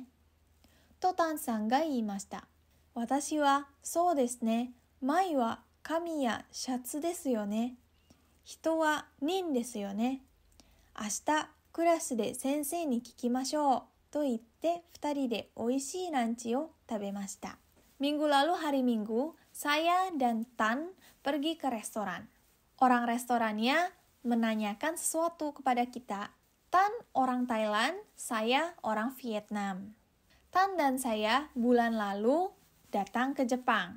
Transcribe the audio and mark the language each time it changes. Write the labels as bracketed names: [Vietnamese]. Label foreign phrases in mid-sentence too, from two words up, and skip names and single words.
[Japanese] とタンさんが言いました。私はそうですね、枚は紙やシャツですよね。人は人ですよね。明日クラスで先生に聞きましょう。と言って2人で美味しいランチを食べました。 [Indonesian] Minggu lalu hari Minggu, saya dan Tan pergi ke restoran. Orang restorannya menanyakan sesuatu kepada kita. Tan orang Thailand, saya orang Vietnam. Tan dan saya bulan lalu datang ke Jepang.